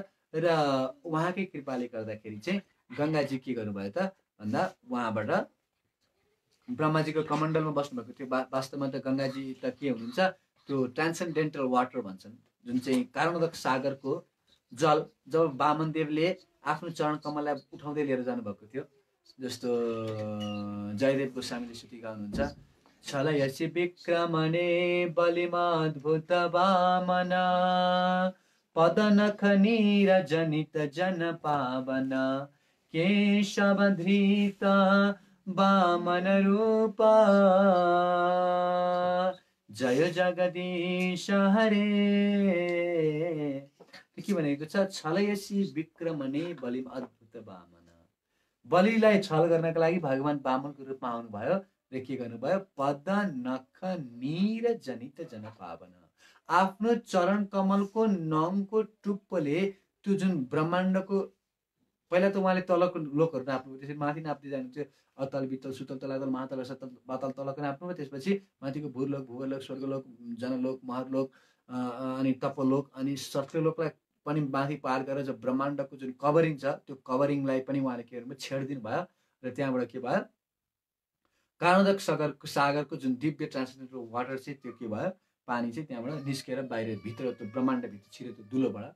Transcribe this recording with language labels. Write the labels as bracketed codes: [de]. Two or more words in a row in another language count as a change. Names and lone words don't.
[ne] र उहाँकै कृपाले गर्दाखेरि चाहिँ गङ्गाजी के गर्नुभयो त भन्दा उहाँबाट ब्रह्माजीको कमण्डलमा बस्नुभएको थियो। वास्तवमा त गङ्गाजी त के हुनुहुन्छ, त्यो [en] transcendental water [ne] भन्छन्, जुन चाहिँ कारणोदक सागरको जल। जब वामनदेवले आफ्नो चरण कमललाई उठाउँदै लिएर जानुभएको थियो, जस्तो जयदेव गोस्वामीले श्रुति गाउनुहुन्छ, [sa] छलयसि विक्रमणे बलिमाद्भुत वामन पदनख नीरजनित जन पावन केशवधृत वामन रूप जय जगदीश हरे। [ne] के भनेको छ, [sa] छलयसी विक्रमणे बलिम अद्भुत वामन। [ne] बलिलाई छल गर्नका लागि भगवान वामनको रूपमा आउनुभयो र के गर्नुभयो, [sa] पद नख नीर जनित जन पावन। [ne] आफ्नो चरण कमलको नङको टुप्पोले त्यो जुन ब्रह्माण्डको, पहिला त उहाँले तलको लोकहरू नाप्नुभयो, त्यसरी माथि नाप्दै जानुहुन्छ, अतल वितल सुतल तलातल महातल सतल पातल तलको नाप्नुभयो, त्यसपछि माथिको भूलोक भूगोलोक स्वर्गलोक जनलोक महरलोक अनि तपलोक अनि सत्यलोकलाई पनि माथि पार गरेर जो ब्रह्माण्डको जुन कभरिङ छ त्यो कभरिङलाई पनि उहाँले के गर्नुभयो, छेडिदिनु भयो र त्यहाँबाट के भयो, कारणोदक सागरको जुन दिव्य [en] translated water [ne] चाहिँ त्यो के भयो, पानी चाहिँ त्यहाँबाट निस्केर बाहिर भित्र त्यो ब्रह्माण्डभित्र छिर्यो त्यो दुलोबाट।